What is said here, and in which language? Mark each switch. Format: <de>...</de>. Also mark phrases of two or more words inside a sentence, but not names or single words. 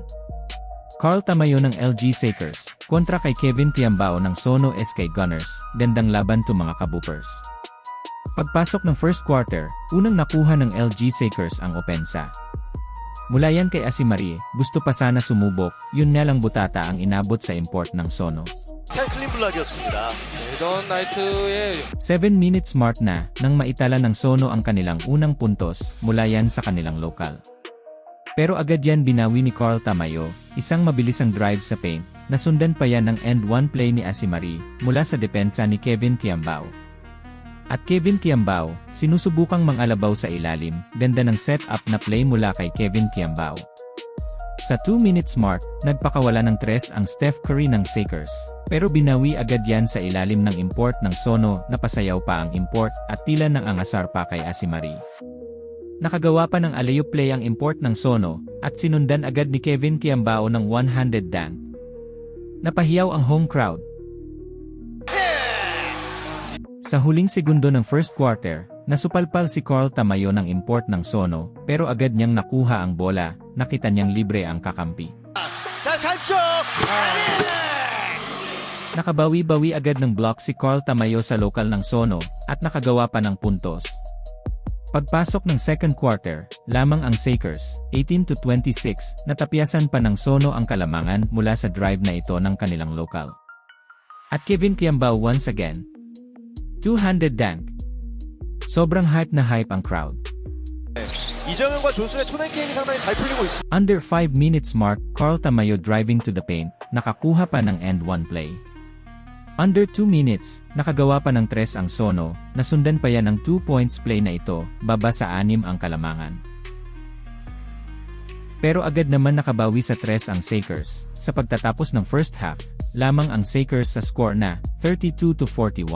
<tl>Carl Tamayo ng LG Sakers, kontra kay Kevin Kiambao ng Sono SK Gunners, gandang laban to mga kabupers. Pagpasok ng</tl> <en>first quarter,</en> <tl>unang nakuha ng LG Sakers ang opensa. Mula yan kay Asimari, gusto pa sana sumubok, yun nga lang butata ang inabot sa import ng Sono.</tl> <ko>클린 블락이었습니다. 이런 나이트의</ko> <en>7 minutes smart</en> <tl>na nang maitala ng Sono ang kanilang unang puntos mula yan sa kanilang lokal. Pero agad yan binawi ni Carl Tamayo, isang mabilisang drive sa paint, nasundan pa yan ng</tl> <en>end one play</en> <tl>ni Asimari mula sa depensa ni Kevin Kiambao. At Kevin Kiambao, sinusubukang mangalabaw sa ilalim, ganda ng set-up na play mula kay Kevin Kiambao. Sa</tl> <en>2 minutes mark,</en> <tl>nagpakawala ng tres ang Steph Curry ng Sakers. Pero binawi agad yan sa ilalim ng import ng Sono, napasayaw pa ang import at tila ng angasar pa kay Asimari. Nakagawa pa ng</tl> <en>alley-oop play</en> <tl>ang import ng Sono at sinundan agad ni Kevin Kiambao ng</tl> <en>one-handed dunk.</en> <tl>Napahiyaw ang</tl> <en>home crowd.</en> <tl>Sa huling segundo ng</tl> <en>first quarter,</en> <tl>nasupalpal si Carl Tamayo ng import ng Sono pero agad niyang nakuha ang bola, nakita niyang libre ang kakampi.</tl> <ko>다시 한쪽.</ko> <tl>Nakabawi-bawi agad ng block si Carl Tamayo sa lokal ng Sono at nakagawa pa ng puntos. Pagpasok ng</tl> <en>second quarter,</en> <tl>lamang ang Sakers, 18-26, natapyasan pa ng Sono ang kalamangan mula sa drive na ito ng kanilang lokal.</tl> <en>At Kevin Kiambao once again, two-handed dunk.</en> <tl>Sobrang hype na hype ang crowd.</tl> <ko>이정현과 존슨의 투맨 게임이 상당히 잘 풀리고 있습니다.</ko> <en>Under 5 minutes mark, Carl Tamayo driving to the paint,</en> <tl>nakakuha pa ng</tl> <en>end one play. Under 2 minutes,</en> <tl>nakagawa pa ng tres ang Sono, nasundan pa yan ng</tl> <en>2 points play</en> <tl>na ito, baba sa 6 ang kalamangan. Pero agad naman nakabawi sa tres ang Sakers, sa pagtatapos ng</tl> <en>first half,</en> <tl>lamang ang Sakers sa score na 32-41.</tl>